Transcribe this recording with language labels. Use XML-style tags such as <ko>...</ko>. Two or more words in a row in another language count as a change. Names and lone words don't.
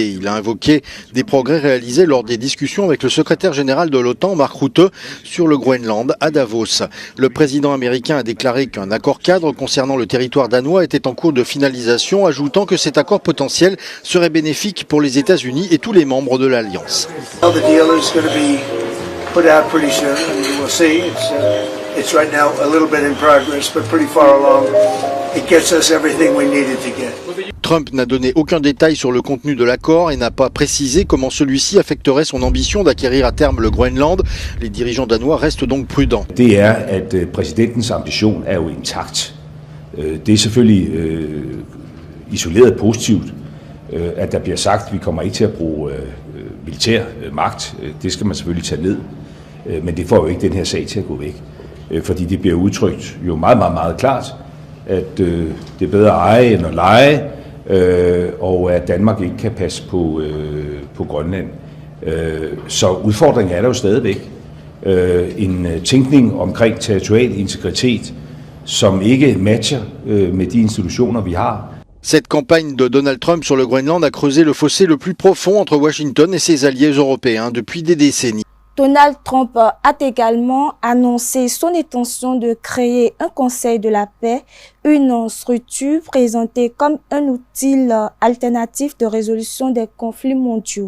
<fr>Il a invoqué des progrès réalisés lors des discussions avec le secrétaire général de l'OTAN, Mark Rutte, sur le Groenland à Davos. Le président américain a déclaré qu'un accord cadre concernant le territoire danois était en cours de finalisation, ajoutant que cet accord potentiel serait bénéfique pour les États-Unis et tous les membres de l'Alliance.</fr> <en>It's right now a little bit in progress, but pretty far along. It gets us everything we needed to get.</en> <fr>Trump n'a donné aucun détail sur le contenu de l'accord et n'a pas précisé comment celui-ci affecterait son ambition d'acquérir à terme le Groenland. Les dirigeants danois restent donc prudents.</fr> <da>Det at præsidentens ambition jo intakt. Det selvfølgelig isoleret positivt, at der bliver sagt, at vi kommer ikke til at bruge militær magt. Det skal man selvfølgelig tage ned. Men det får jo ikke den her sag til at gå væk. Fordi det bliver udtrykt jo meget klart, at det er bedre at eje end at leje, og at Danmark ikke kan passe på Grønland. Så udfordringen er der jo stadigvæk. En tænkning omkring territorial integritet, som ikke matcher med de institutioner, vi har.</da> <fr>Cette campagne de Donald Trump sur le Groenland a creusé le fossé le plus profond entre Washington et ses alliés européens depuis des décennies. Donald Trump a également annoncé son intention de créer un conseil de la paix, une structure présentée comme un outil alternatif de résolution des conflits mondiaux.</fr>